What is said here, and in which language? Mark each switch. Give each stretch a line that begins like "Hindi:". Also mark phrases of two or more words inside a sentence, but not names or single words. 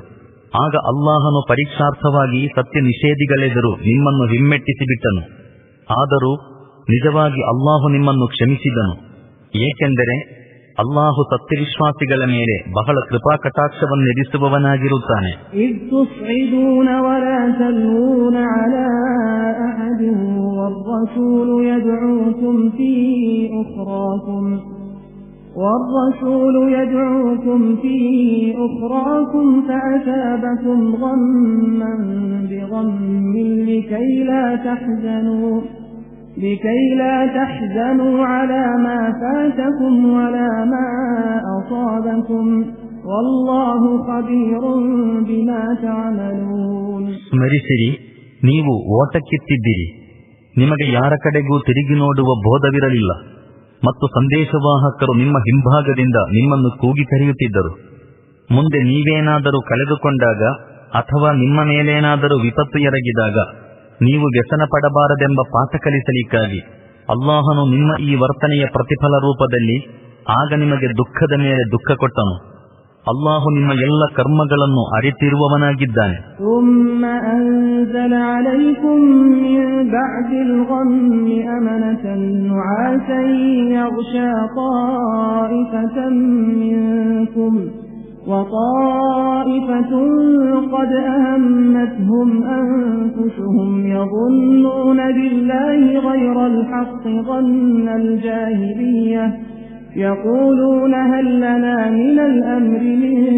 Kannada: ಆಗ ಅಲ್ಲಾಹನು ಪರೀಕ್ಷಾರ್ಥವಾಗಿ ಸತ್ಯ ನಿಷೇಧಿಗಳೆದುರು ನಿಮ್ಮನ್ನು ಹಿಮ್ಮೆಟ್ಟಿಸಿಬಿಟ್ಟನು. ಆದರೂ ನಿಜವಾಗಿ ಅಲ್ಲಾಹು ನಿಮ್ಮನ್ನು ಕ್ಷಮಿಸಿದನು, ಏಕೆಂದರೆ ಅಲ್ಲಾಹು ಸತ್ಯವಿಶ್ವಾಸಿಗಳ ಮೇಲೆ ಬಹಳ ಕೃಪಾಕಟಾಕ್ಷವನ್ನಿರಿಸುವವನಾಗಿರುತ್ತಾನೆ.
Arabic: والرسول يدعوكم في أخراكم فأثابكم غما بغم لكي لا تحزنوا على ما فاتكم ولا ما أصابكم والله خبير بما تعملون.
Kannada: ಸ್ಮರಿಸಿರಿ, ನೀವು ಓಟಕ್ಕಿತ್ತಿದ್ದಿರಿ, ನಿಮಗೆ ಯಾರ ಕಡೆಗೂ ತಿರುಗಿ ನೋಡುವ ಬೋಧವಿರಲಿಲ್ಲ ಮತ್ತು ಸಂದೇಶವಾಹಕರು ನಿಮ್ಮ ಹಿಂಭಾಗದಿಂದ ನಿಮ್ಮನ್ನು ಕೂಗಿ ಕರೆಯುತ್ತಿದ್ದರು. ಮುಂದೆ ನೀವೇನಾದರೂ ಕಳೆದುಕೊಂಡಾಗ ಅಥವಾ ನಿಮ್ಮ ಮೇಲೇನಾದರೂ ವಿಪತ್ತು ಎರಗಿದಾಗ ನೀವು ವ್ಯಸನ ಪಡಬಾರದೆಂಬ ಪಾಠ ಕಲಿಸಲಿಕ್ಕಾಗಿ ಅಲ್ಲಾಹನು ನಿಮ್ಮ ಈ ವರ್ತನೆಯ ಪ್ರತಿಫಲ ರೂಪದಲ್ಲಿ ಆಗ ನಿಮಗೆ ದುಃಖದ ಮೇಲೆ ದುಃಖ ಕೊಟ್ಟನು. ಅಲ್ಲಾಹು ನಿಮ್ಮ ಎಲ್ಲ ಕರ್ಮಗಳನ್ನು ಅರಿತಿರುವವನಾಗಿದ್ದಾನೆ.
Arabic: وطائفة قد أهمتهم أنفسهم يظنون بالله غير الحق ظن الجاهلية يقولون هل لنا من الأمر من